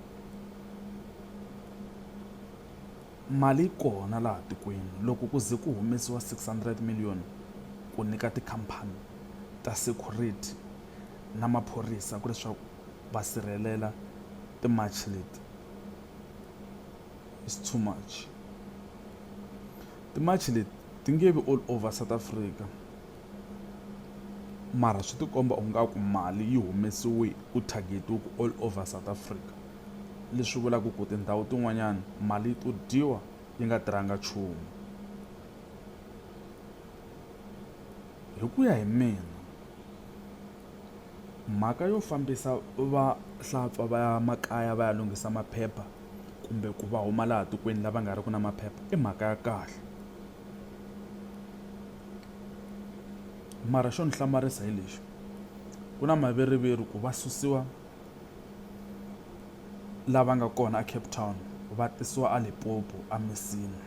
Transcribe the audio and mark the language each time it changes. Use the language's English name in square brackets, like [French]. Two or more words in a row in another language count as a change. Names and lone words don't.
[Tsonga] Mali yi kona laha tikweni loko ku ze ku humesiwa 600 million ku nyika tikhampani ta security na maphorisa ku leswaku va sirhelela timachi leti, [English] it's too much. [Tsonga] Timachi leti ti nge vi [English] all over South Africa, [Tsonga] mara swi tikomba ingaku mali yi humesiwe ku target-iwe ku [English] all over South Africa, [Tsonga] leswi vulaka ku tindhawu tin'wanyana mali yi to dyiwa yi nga tirhanga nchumu. Hi ku ya hi mina mhaka yo fambisa vahlampfa va ya makaya va ya lunghisa maphepha kumbe ku va huma laha tikweni lava nga riki na maphepha i mhaka ya kahle, mara xo ni hlamarisa hi lexi, ku na maveriveri ku va susiwa lava nga kona a Cape Town va tisiwa a Limpopo a Mesina.